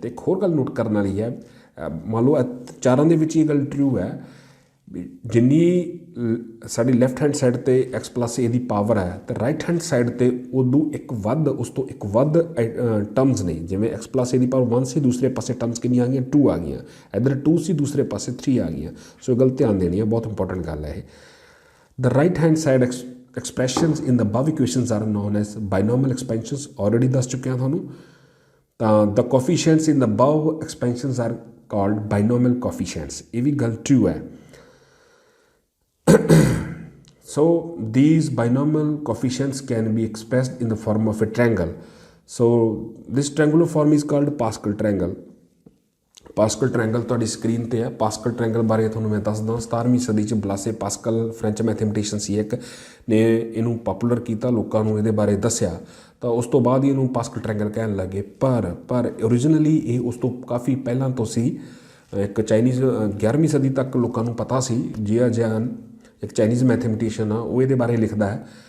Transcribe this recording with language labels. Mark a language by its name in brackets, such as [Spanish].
[Punjabi] ਅਤੇ ਇੱਕ ਹੋਰ ਗੱਲ ਨੋਟ ਕਰਨ ਵਾਲੀ ਹੈ, ਮੰਨ ਲਓ ਚਾਰਾਂ ਦੇ ਵਿੱਚ ਇਹ ਗੱਲ ਟਰੂ ਹੈ ਵੀ ਜਿੰਨੀ ਸਾਡੀ ਲੈਫਟ ਹੈਂਡ ਸਾਈਡ 'ਤੇ x+a ਦੀ ਪਾਵਰ ਹੈ, ਅਤੇ ਰਾਈਟ ਹੈਂਡ ਸਾਈਡ 'ਤੇ ਉਸ ਤੋਂ ਇੱਕ ਵੱਧ ਟਰਮਸ ਨੇ। ਜਿਵੇਂ x+a ਦੀ ਪਾਵਰ 1 ਸੀ, ਦੂਸਰੇ ਪਾਸੇ ਟਰਮਸ ਕਿੰਨੀਆਂ ਆ ਗਈਆਂ? 2 ਆ ਗਈਆਂ। ਇੱਧਰ 2 ਸੀ, ਦੂਸਰੇ ਪਾਸੇ 3 ਆ ਗਈਆਂ। ਸੋ ਇਹ ਗੱਲ ਧਿਆਨ ਦੇਣੀ ਹੈ, ਬਹੁਤ ਇੰਪੋਰਟੈਂਟ ਗੱਲ ਹੈ ਇਹ। [English] the right hand side expressions in the above equations are known as binomial expansions, already [Punjabi] ਦੱਸ ਚੁੱਕਿਆ ਤੁਹਾਨੂੰ। [English] ਤਾਂ the coefficients in the above expansions are called binomial coefficients, [Punjabi] ਇਹ ਵੀ ਗੱਲ true ਹੈ। [English] So these binomial coefficients can be expressed in the form of a triangle. So this triangular form is called Pascal triangle. [Punjabi] Pascal triangle ਤੁਹਾਡੀ screen 'ਤੇ ਹੈ। Pascal triangle ਬਾਰੇ ਤੁਹਾਨੂੰ ਮੈਂ ਦੱਸਦਾ। 17ਵੀਂ ਸਦੀ 'ਚ ਬਲਾਸੇ ਪਾਸਕਲ ਫਰੈਂਚ ਮੈਥਮੈਟੀਸ਼ੀਅਨ ਸੀ ਇੱਕ ਨੇ ਇਹਨੂੰ ਪਾਪੂਲਰ ਕੀਤਾ, ਲੋਕਾਂ ਨੂੰ ਇਹਦੇ ਬਾਰੇ ਦੱਸਿਆ, ਤਾਂ ਉਸ ਤੋਂ ਬਾਅਦ ਹੀ ਇਹਨੂੰ ਪਾਸਕਲ ਟ੍ਰਾਇੰਗਲ ਕਹਿਣ ਲੱਗੇ। ਪਰ ਓਰੀਜਨਲੀ ਇਹ ਉਸ ਤੋਂ ਕਾਫੀ ਪਹਿਲਾਂ ਤੋਂ ਸੀ। ਇੱਕ ਚਾਈਨੀਜ਼ 11ਵੀਂ ਸਦੀ ਤੱਕ ਲੋਕਾਂ ਨੂੰ ਪਤਾ ਸੀ। ਜੀਆ ਜਿਆਨ ਇੱਕ ਚਾਈਨੀਜ਼ ਮੈਥਮੈਟੀਸ਼ੀਅਨ ਆ, ਉਹ ਇਹਦੇ ਬਾਰੇ ਲਿਖਦਾ ਹੈ।